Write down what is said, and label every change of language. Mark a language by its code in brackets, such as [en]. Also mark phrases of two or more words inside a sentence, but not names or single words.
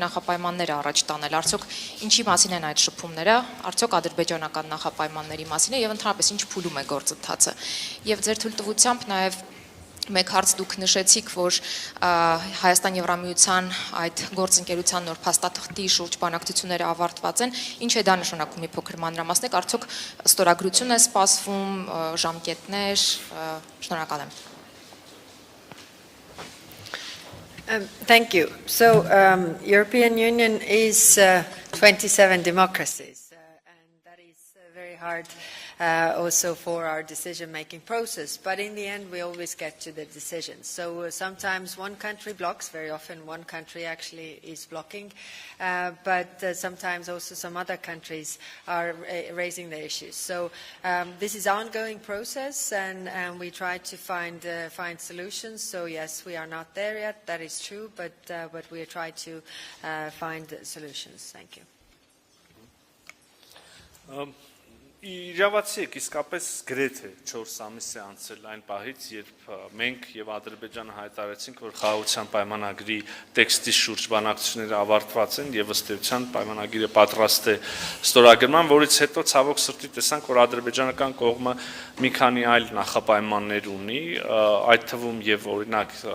[hy] նախապայմանները առաջ տանել արդյոք ինչի մասին են այդ շփումները արդյոք ադրբեջանական նախապայմանների մասին է եւ ընդհանրապես ինչ փուլում է գործընթացը եւ ձեր թույլտվությամբ նաեւ Մեկ հարց դուք նշեցիք, որ Հայաստան Եվրամիության այդ գործընկերության նոր փաստաթղթի շուրջ բանակցությունները ավարտված են, ինչ է դա նշանակում մի փոքր մանրամասնեք, արդյոք ստորագրություն է սպասվում, ժամկետներ, շնորհակալ եմ. [en] Thank you. So, European Union is 27 democracies, and that is very hard also for our decision-making process. But in the end, we always get to the decisions. So sometimes one country blocks, very often one country actually is blocking, but sometimes also some other countries are raising the issues. So this is an ongoing process, and we try to find solutions. So yes, we are not there yet, that is true, but we try to find solutions. Thank you. [hy] Իրավացի եք իսկապես գրեթե 4 ամիս է անցել այն պահից, երբ մենք եւ Ադրբեջանը հայտարարեցինք, որ խաղաղության պայմանագրի տեքստի շուրջ բանակցությունները ավարտված են եւ ըստ էության պայմանագիրը պատրաստ է ստորագրման, որից հետո ցավոք սրտի տեսանք, որ ադրբեջանական կողմը մի քանի այլ նախապայմաններ ունի, այդ թվում եւ օրինակ